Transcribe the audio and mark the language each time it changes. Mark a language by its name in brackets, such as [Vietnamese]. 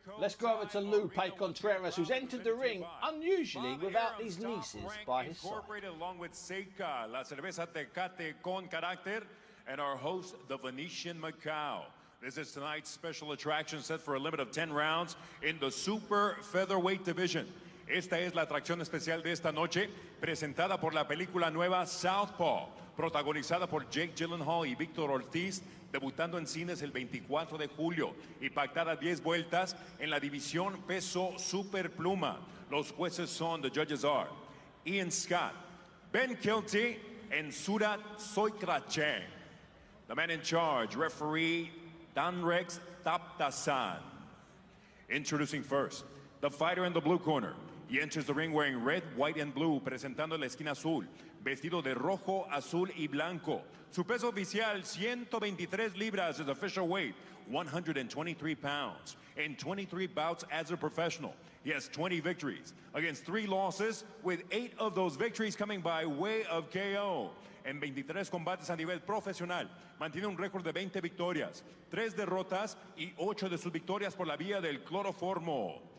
[English] Let's go over to Lupe Contreras, who's entered the ring unusually without his nieces by his side. Incorporated along with Seika, La Cerveza Tecate con Carácter, and our host, the Venetian Macau. This is tonight's special attraction set for a limit of 10 rounds in the super featherweight division. [Spanish] Esta es la atracción especial de esta noche, presentada por la película nueva Southpaw, protagonizada por Jake Gyllenhaal y Víctor Ortiz, debutando en cines el 24 de julio y pactada 10 vueltas en la división peso superpluma. Los jueces son, [English] the judges are Ian Scott, Ben Kilty, and Surat Soikracheng. The man in charge, referee Danrex Taptasan. Introducing first, the fighter in the blue corner. He enters the ring wearing red, white, and blue, [Spanish] presentando la esquina azul, vestido de rojo, azul y blanco. Su peso oficial, 123 libras, [English] is official weight, 123 pounds. In 23 bouts as a professional, he has 20 victories against 3 losses, with 8 of those victories coming by way of KO. [Spanish] En 23 combates a nivel profesional, mantiene un récord de 20 victorias, 3 derrotas y 8 de sus victorias por la vía del cloroformo.